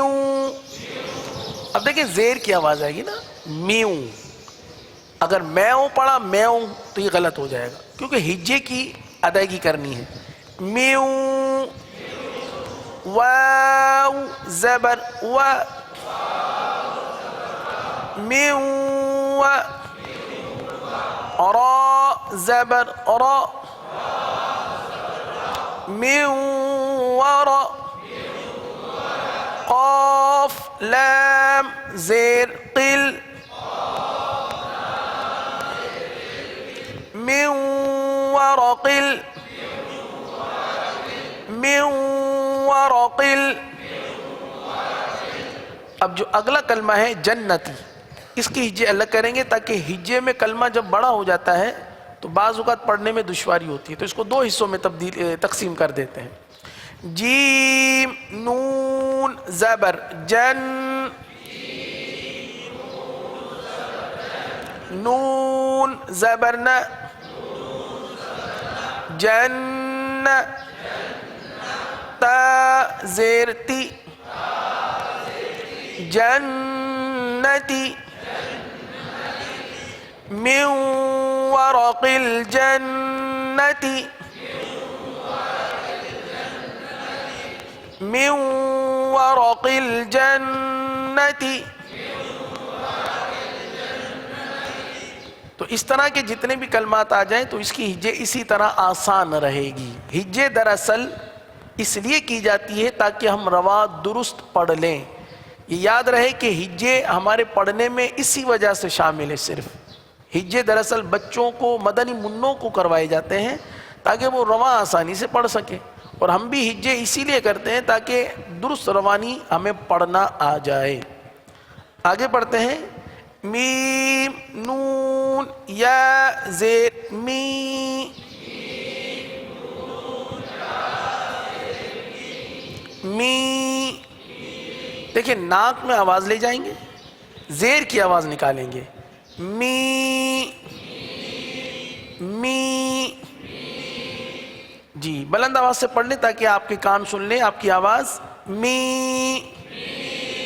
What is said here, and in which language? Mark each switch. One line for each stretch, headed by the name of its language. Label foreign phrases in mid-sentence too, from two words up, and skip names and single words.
Urdu: اب دیکھیں زیر کی آواز آئے گی نا، میو. اگر میو پڑھا میو تو یہ غلط ہو جائے گا کیونکہ ہجے کی ادائیگی کرنی ہے. میو واو زبر و، میو را زبر را، میو ورا. قاف لام زیر قل،
Arabic: من ورقل، من ورقل.
Urdu: اب جو اگلا کلمہ ہے جنتی، اس کی ہجے الگ کریں گے تاکہ ہجے میں کلمہ جب بڑا ہو جاتا ہے تو بعض اوقات پڑھنے میں دشواری ہوتی ہے، تو اس کو دو حصوں میں تقسیم کر دیتے ہیں. جیم نون زبر جن، نون زبر ن، جن، تا زیر تی، جنتی.
Arabic: من ورق الجنتی، من ورق الجنتی.
Urdu: تو اس طرح کے جتنے بھی کلمات آ جائیں تو اس کی ہجے اسی طرح آسان رہے گی. ہجے دراصل اس لیے کی جاتی ہے تاکہ ہم روا درست پڑھ لیں. یہ یاد رہے کہ ہجے ہمارے پڑھنے میں اسی وجہ سے شامل ہے. صرف ہجے دراصل بچوں کو، مدنی منوں کو کروائے جاتے ہیں تاکہ وہ رواں آسانی سے پڑھ سکیں، اور ہم بھی ہجے اسی لیے کرتے ہیں تاکہ درست روانی ہمیں پڑھنا آ جائے. آگے پڑھتے ہیں. میم نون یا زیر می، می. دیکھیں ناک میں آواز لے جائیں گے، زیر کی آواز نکالیں گے. می، می. جی بلند آواز سے پڑھ لیں تاکہ آپ کے کان سن لیں آپ کی آواز.